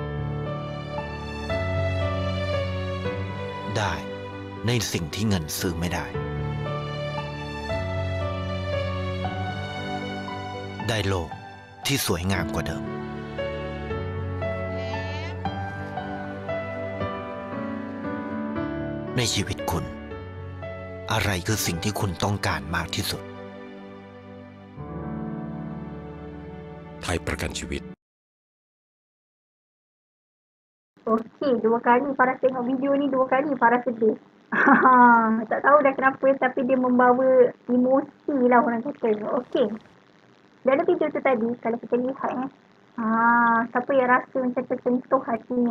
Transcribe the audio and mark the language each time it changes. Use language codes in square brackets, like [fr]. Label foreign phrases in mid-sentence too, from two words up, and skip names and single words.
[th] ได้ในสิ่งที่เงินซื้อไม่ได้ ได้โลกที่สวยงามกว่าเดิม ในชีวิตคุณ อะไรคือสิ่งที่คุณต้องการมากที่สุด ไทยประกันชีวิต [ms] Okey, 2 kali Farah tengok video ni, 2 kali Farah sedih. Tak tahu dah kenapa tapi dia membawa emosi lah orang kata. Okey. Dalam video tu tadi, kalau kita lihat siapa yang rasa macam tersentuh hatinya?